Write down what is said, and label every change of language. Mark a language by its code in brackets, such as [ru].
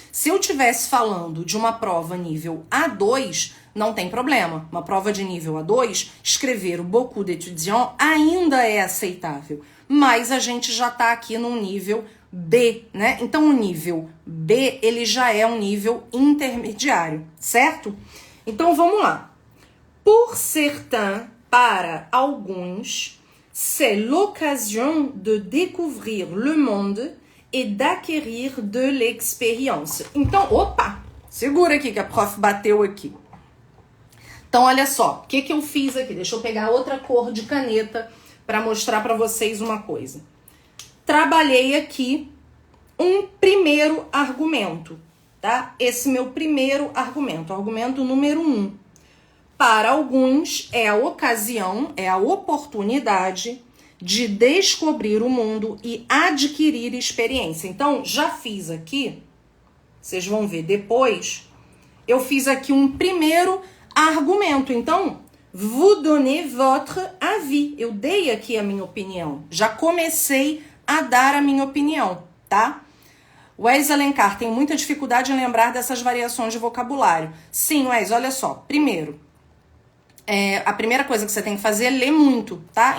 [pt] Se eu tivesse falando de uma prova nível A2, não tem problema. Uma prova de nível A2, escrever o [fr] beaucoup d'étudiants [pt] ainda é aceitável. Mas a gente já tá aqui num nível B, né? Então, o nível B, ele já é um nível intermediário, certo? Então, vamos lá. [fr] Pour certains, [pt] para alguns, [fr] c'est l'occasion de découvrir le monde et d'acquérir de l'expérience. [pt] Então, opa, segura aqui que a prof bateu aqui. Então, olha só, o que eu fiz aqui? Deixa eu pegar outra cor de caneta para mostrar para vocês uma coisa. Trabalhei aqui um primeiro argumento, tá? Esse meu primeiro argumento, argumento número 1. Para alguns, é a ocasião, é a oportunidade de descobrir o mundo e adquirir experiência. Então, já fiz aqui, vocês vão ver depois, eu fiz aqui um primeiro argumento. Então, [fr] vous donnez votre avis. [pt] Eu dei aqui a minha opinião. Já comecei a dar a minha opinião, tá? Wes Alencar tem muita dificuldade em lembrar dessas variações de vocabulário. Sim, Wes, olha só. Primeiro, a primeira coisa que você tem que fazer é ler muito, tá?